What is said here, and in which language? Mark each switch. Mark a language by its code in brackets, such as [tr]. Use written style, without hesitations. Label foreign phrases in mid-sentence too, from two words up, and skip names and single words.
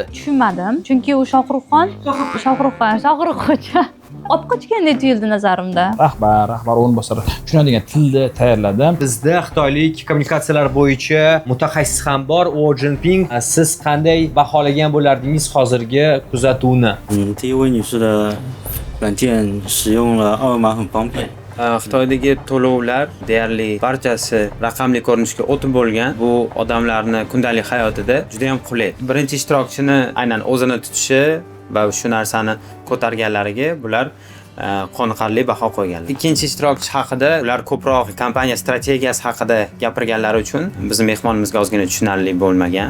[uz] Tushunmadim, chunki u Shohruxxo'cha olib qochgandek tuyuldi nazarimda. Rahbar o'rinbosari tushunadigan tilda tayyorladim. Bizda xitoylik kommunikatsiyalar bo'yicha mutaxassis ham bor. Wo Jinping, siz qanday baholagan bo'lardingiz hozirgi kuzatuvni? [zh] 第一位女士的软件使用了二维码很方便。 [uz] Xitoydagi to'lovlar deyarli barchasi raqamli ko'rinishga o'tib bo'lgan. Bu odamlarni kundalik hayotida juda ham qulay. Birinchi ishtirokchini aynan o'zini tutishi va shu narsani ko'targanlariga bular qoniqarli baho qo'yganlar. Ikkinchi ishtirokchi haqida ular ko'proq kompaniya strategiyasi haqida gapirganlari uchun bizning mehmonimizga ozgina tushunarli bo'lmagan.